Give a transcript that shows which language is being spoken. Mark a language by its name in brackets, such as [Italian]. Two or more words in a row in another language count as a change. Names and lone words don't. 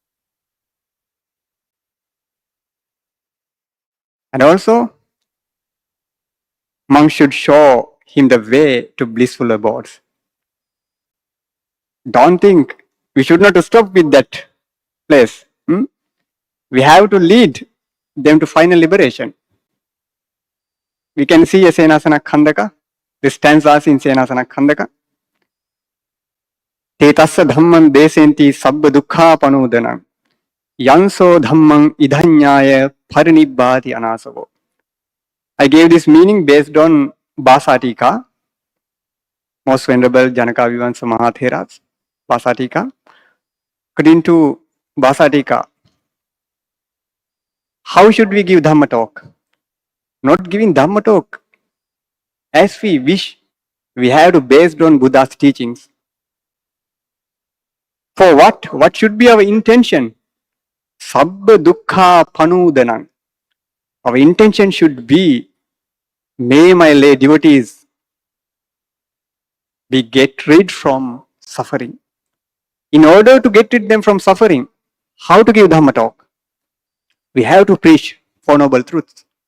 [English] And also, monks should show him the way to blissful abodes. Don't think we should not stop with that place. We have to lead them to final liberation. We can see a Senasana Khandaka, the stanzas in Senasana Khandaka. [Pali] Tetassa dhamman desenti sabba dukkha panudanam. Yanso dhamman idhanyaya parinibbati anasavo. [English] I gave this meaning based on Basatika, Most Venerable Janaka Vivansa Mahathera's Basatika. According to Basatika, how should we give Dhamma talk? Not giving Dhamma talk as we wish. We have to based on Buddha's teachings. For what? What should be our intention? [Pali] Sabba dukkha panudanam. [English] Our intention should be, may my lay devotees be get rid from suffering. In order to get rid them from suffering, how to give Dhamma talk? We have to preach Four Noble Truths.